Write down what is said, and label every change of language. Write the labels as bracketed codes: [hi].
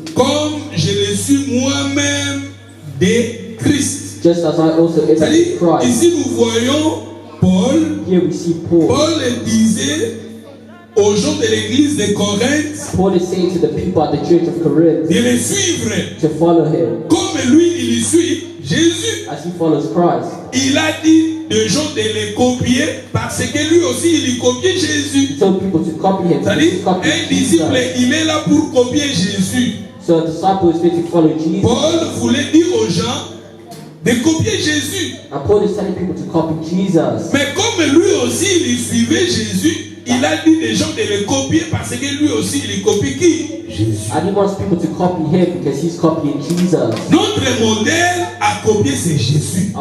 [fr] comme je le suis moi-même de Christ. [en] just as I also imitate [fr] C'est-à-dire, [en] Christ. [fr] ici nous voyons Paul. [en] Here we see Paul. [fr] Paul disait aux gens de l'église de Corinthe [en] Paul is saying to the people at the church of Corinth [fr] de le suivre [en] to follow him [fr] comme lui il suit Jésus. [en] as he follows Christ. [fr] Il a dit aux gens de le copier parce que lui aussi il copiait Jésus. [en] He told people to copy him. [fr] C'est-à-dire, [en] To copy [fr] un disciple, [en] Jesus. [fr] il est là pour copier Jésus. [en] So a disciple is there to follow Jesus. [fr] Paul voulait dire aux gens de copier Jésus. [en] And Paul is telling people to copy Jesus. [fr] Mais comme lui aussi il suivait Jésus, il a dit aux gens de le copier parce que lui aussi il copie qui? Jésus. [en] And he wants people to copy him because he's copying Jesus. [fr] Notre modèle à copier c'est Jésus.